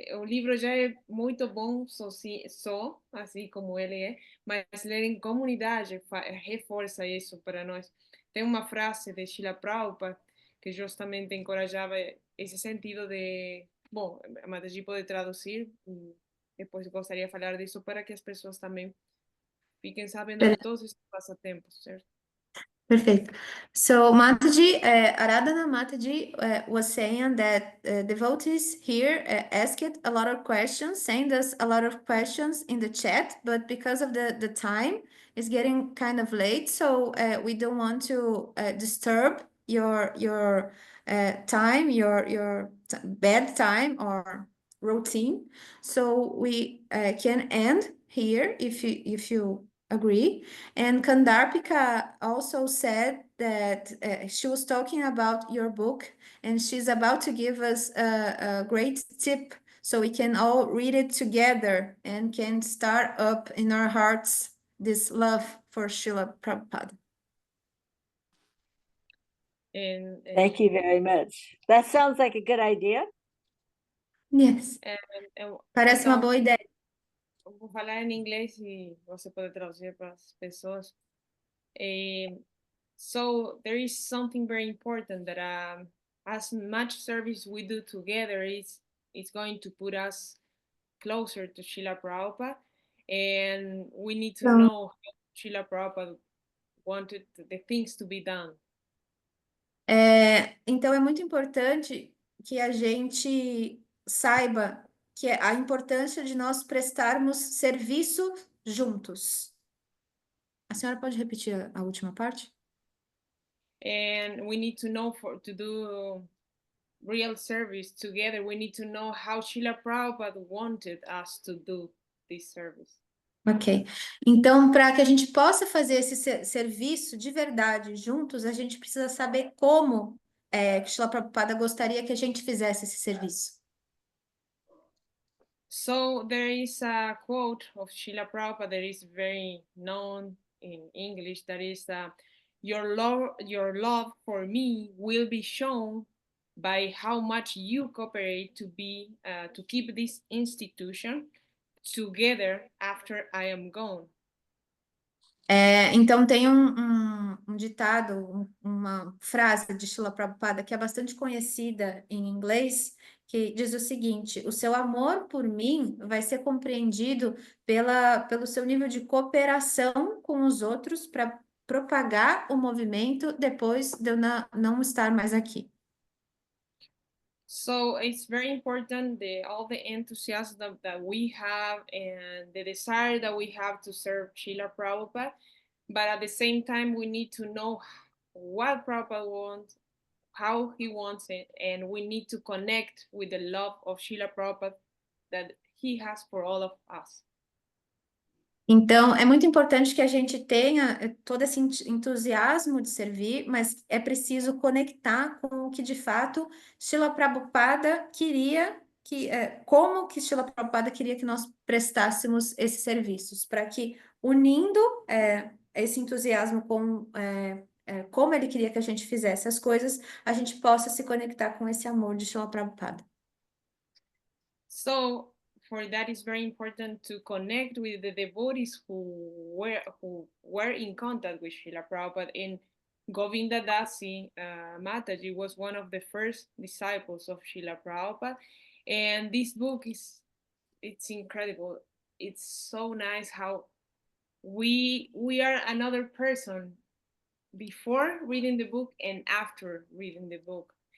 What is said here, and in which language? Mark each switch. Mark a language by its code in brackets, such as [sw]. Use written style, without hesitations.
[pt] O livro já é muito bom só, assim como ele é, mas ler em comunidade reforça isso para nós. Tem uma frase de Srila Prabhupada que justamente encorajava esse sentido de. Bom, a Mataji pode traduzir, e depois gostaria de falar disso para que as pessoas também fiquem sabendo de todos esses passatempos, certo? [en] Perfect. So Mataji, Aradhana Mataji was saying that devotees here asked a lot of questions, send us a lot of questions in the chat, but because of the time, it's getting kind of late, so we don't want to disturb your time, your bedtime or routine. So we can end here if you agree. And Kandarpika also said that she was talking about your book and she's about to give us a great tip so we can all read it together and can start up in our hearts this love for Srila Prabhupada. And Thank you very much. That sounds like a good idea. Yes. [pt] Parece uma então, boa ideia. vou falar em inglês e você pode traduzir para as pessoas. [en] So there is something very important that as much service we do together is going to put us closer to Srila Prabhupada, and we need to [pt] Então, [en] know how Srila Prabhupada wanted the things to be done. [pt] então é muito importante que a gente saiba que a importância de nós prestarmos serviço juntos. A senhora pode repetir a última parte? [en] And we need to know to do real service together. We need to know how Srila Prabhupada wanted us to do this service. Ok. [pt] Então, para que a gente possa fazer esse serviço de verdade juntos, a gente precisa saber como que Srila Prabhupada gostaria que a gente fizesse esse serviço. [en] So there is a quote of Srila Prabhupada that is very known in English, that is, your love for me will be shown by how much you cooperate to keep this institution together after I am gone. [pt] Então, tem um ditado, uma frase de Srila Prabhupada que é bastante conhecida em inglês, que diz o seguinte: o seu amor por mim vai ser compreendido pelo seu nível de cooperação com os outros para propagar o movimento depois de eu não estar mais aqui. [en] So it's very important all the enthusiasm that we have and the desire that we have to serve Srila Prabhupada, but at the same time we need to know what Prabhupada wants, how he wants it, and we need to connect with the love of Srila Prabhupada that he has for all of us. [pt] Então, é muito importante que a gente tenha todo esse entusiasmo de servir, mas é preciso conectar com o que de fato Srila Prabhupada queria como que Srila Prabhupada queria que nós prestássemos esses serviços, para que unindo esse entusiasmo com como ele queria que a gente fizesse as coisas, a gente possa se conectar com esse amor de Srila Prabhupada. [en] So for that, it's very important to connect with the devotees who were in contact with Srila Prabhupada. And Govinda Dasi Mataji was one of the first disciples of Srila Prabhupada. And this book it's incredible. It's so nice how we are another person before reading the book and after reading the book.